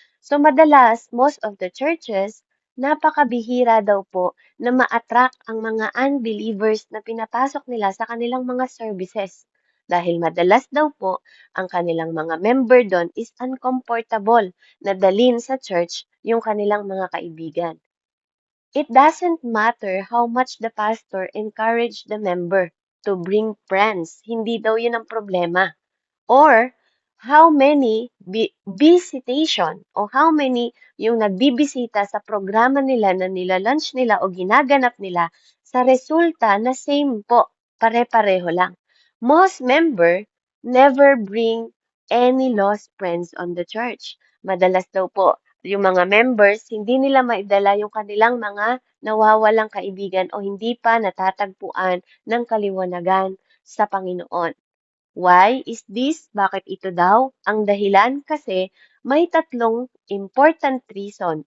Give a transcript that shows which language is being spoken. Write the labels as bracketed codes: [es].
[tl] So madalas, [en] most of the churches, [tl] napakabihira daw po na ma-attract ang mga unbelievers na pinapasok nila sa kanilang mga services. Dahil madalas daw po, ang kanilang mga member doon [en] is uncomfortable [tl] na dalin sa church yung kanilang mga kaibigan. [en] It doesn't matter how much the pastor encouraged the member to bring friends. [tl] Hindi daw yun ang problema. [en] Or how many visitation [tl] o how many yung nagbibisita sa programa nila na nila-lunch nila o ginaganap nila sa resulta na same po, pare-pareho lang. [en] Most member never bring any lost friends on the church. [tl] Madalas daw po, yung mga members, hindi nila maidala yung kanilang mga nawawalang kaibigan o hindi pa natatagpuan ng kaliwanagan sa Panginoon. [en] Why is this? [tl] Bakit ito daw? Ang dahilan kasi may tatlong important reason.